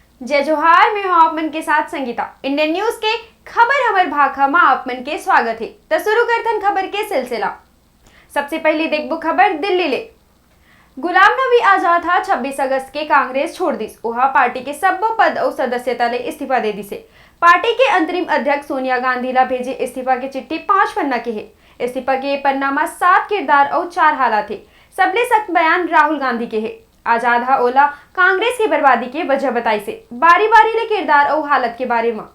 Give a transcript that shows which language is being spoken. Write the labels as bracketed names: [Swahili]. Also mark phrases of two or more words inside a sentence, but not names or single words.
[Chhattisgarhi] जय जोहार, मैं हूं आप मन के साथ संगीता। इंडियन न्यूज के खबर हमर भाखा में आप मन के स्वागत है। तो शुरू करथन खबर के सिलसिला। सबसे पहले देखबो खबर दिल्ली ले। गुलाम नबी आजाद हा 26 अगस्त के कांग्रेस छोड़ दिस। वह पार्टी के सब्बो पद और सदस्यता ले इस्तीफा दे दिसे। पार्टी के अंतरिम अध्यक्ष सोनिया गांधी ला भेजे इस्तीफा के चिट्ठी 5 पन्ना के है। इस्तीफा के पन्ना में 7 किरदार और 4 हालात है। सबले सख्त बयान राहुल गांधी के है। आजाद हा ओला कांग्रेस की बर्बादी के वजह बताई से बारी बारी ले किरदार और हालत के बारे में।